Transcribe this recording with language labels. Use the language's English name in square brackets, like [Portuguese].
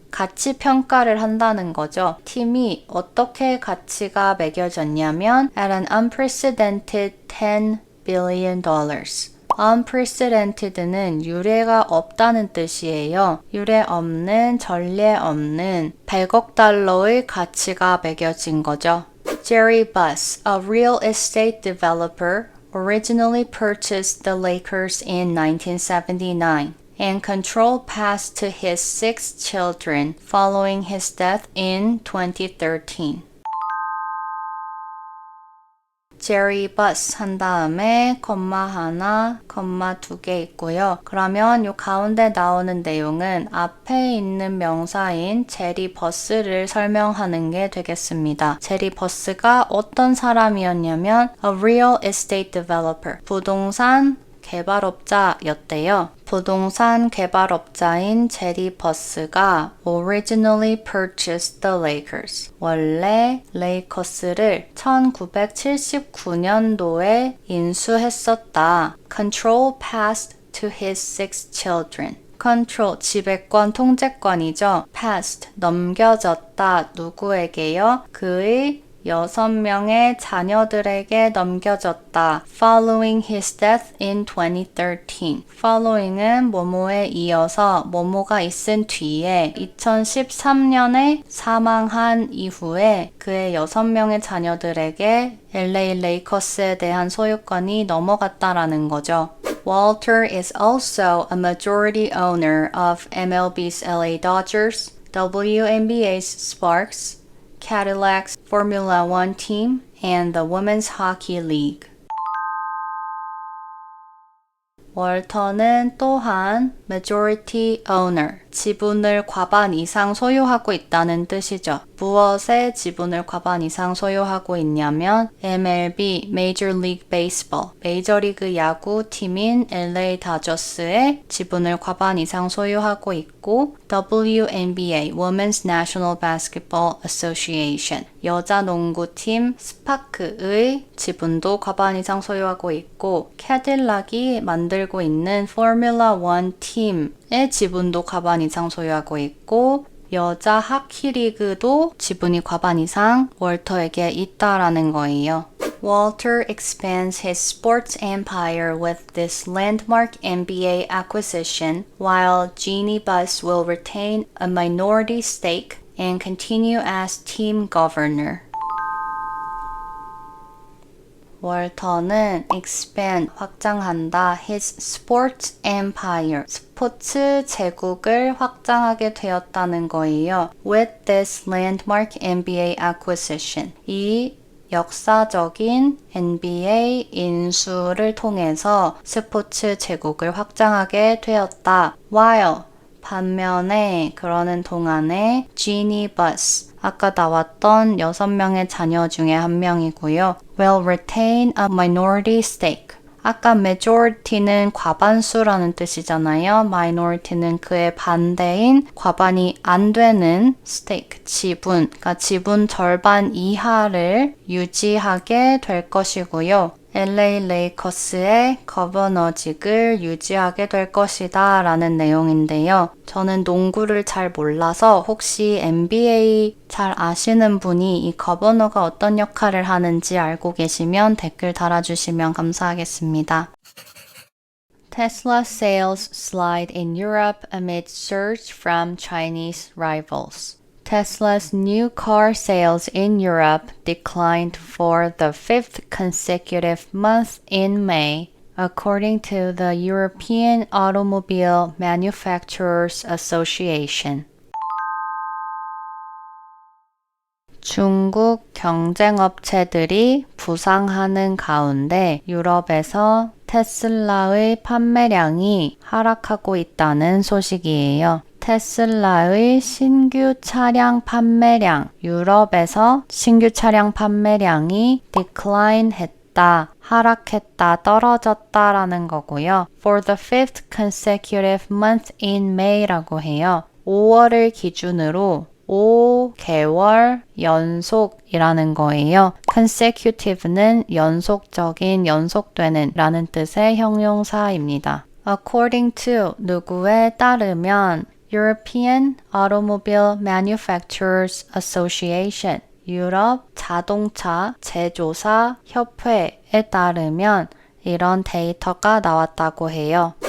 [Korean] 가치 평가를 한다는 거죠. 팀이 어떻게 가치가 매겨졌냐면 [English] at an unprecedented $10 billion. [Korean] unprecedented는 유례가 없다는 뜻이에요. 유례 없는, 전례 없는 100억 달러의 가치가 매겨진 거죠. [English] Jerry Buss, a real estate developer, originally purchased the Lakers in 1979, and control passed to his 6 children following his death in 2013. [Korean] Jerry Buss 한 다음에 콤마 하나, 콤마 2개 있고요. 그러면 이 가운데 나오는 내용은 앞에 있는 명사인 제리 버스를 설명하는 게 되겠습니다. 제리 버스가 어떤 사람이었냐면 [English] a real estate developer, [Korean] 부동산 개발업자였대요. 부동산 개발업자인 제리 버스가 [English] originally purchased the Lakers. [Korean] 원래 레이커스를 1979년도에 인수했었다. [English] Control passed to his 6 children. [Korean] control, 지배권, 통제권이죠. passed, 넘겨졌다. 누구에게요? 그의 6명의 자녀들에게 넘겨졌다. [English] Following his death in 2013. [Korean] Following은 뭐뭐에 이어서 뭐뭐가 있은 뒤에 2013년에 사망한 이후에 그의 6명의 자녀들에게 LA 레이커스에 대한 소유권이 넘어갔다라는 거죠. [English] Walter is also a majority owner of MLB's LA Dodgers, WNBA's Sparks, Cadillac's Formula One team, and the Women's Hockey League. [Korean] 월터는 또한 majority owner, 지분을 과반 이상 소유하고 있다는 뜻이죠. 무엇에 지분을 과반 이상 소유하고 있냐면 MLB, Major League Baseball, 메이저리그 야구 팀인 LA 다저스의 지분을 과반 이상 소유하고 있고 WNBA, Women's National Basketball Association, 여자 농구팀 스파크의 지분도 과반 이상 소유하고 있고 캐딜락이 만들고 있는 포뮬라 1 팀 의 지분도 과반 이상 소유하고 있고 여자 하키리그도 지분이 과반 이상 월터에게 있다라는 거예요. [English] Walter expands his sports empire with this landmark NBA acquisition, while Jeannie Buss will retain a minority stake and continue as team governor. [Korean] 월터는 expand, 확장한다, [English] his sports empire, [Korean] 스포츠 제국을 확장하게 되었다는 거예요. [English] With this landmark NBA acquisition, [Korean] 이 역사적인 NBA 인수를 통해서 스포츠 제국을 확장하게 되었다. While, 반면에 그러는 동안에 Jeannie Buss, 아까 나왔던 6명의 자녀 중에 한 명이고요. [English] will retain a minority stake. [Korean] 아까 majority는 과반수라는 뜻이잖아요. minority는 그의 반대인 과반이 안 되는 stake, 지분, 그러니까 지분 절반 이하를 유지하게 될 것이고요. LA 레이커스의 거버너직을 유지하게 될 것이다 라는 내용인데요. 저는 농구를 잘 몰라서 혹시 NBA 잘 아시는 분이 이 거버너가 어떤 역할을 하는지 알고 계시면 댓글 달아주시면 감사하겠습니다. [English] Tesla sales slide in Europe amid surge from Chinese rivals. Tesla's new car sales in Europe declined for the fifth consecutive month in May, according to the European Automobile Manufacturers Association. [Korean] 중국 경쟁업체들이 부상하는 가운데 유럽에서 테슬라의 판매량이 하락하고 있다는 소식이에요. 테슬라의 신규 차량 판매량, 유럽에서 신규 차량 판매량이 decline 했다, 하락했다, 떨어졌다라는 거고요. [English] For the fifth consecutive month in May [Korean] 라고 해요. 5월을 기준으로 5개월 연속이라는 거예요. consecutive는 연속적인, 연속되는 라는 뜻의 형용사입니다. [English] According to, [Korean] 누구에 따르면 European Automobile Manufacturers Association, 유럽 자동차 제조사 협회에 따르면 이런 데이터가 나왔다고 해요.